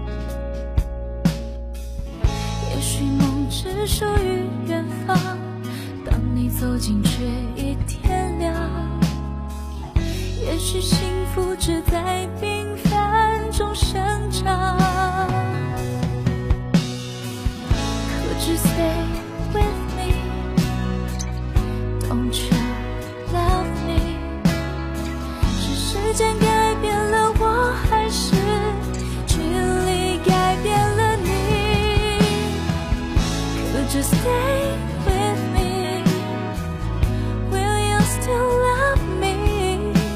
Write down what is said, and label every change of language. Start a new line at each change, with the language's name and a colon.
Chinese: 也许梦只属于远方，当你走进却已天亮。也许幸福只在平凡中生长。
English: Just stay with me, don't you love me?
Chinese: 是时间改变了我，还是距离改变了你？
English: Could you stay with me? Will you still love me?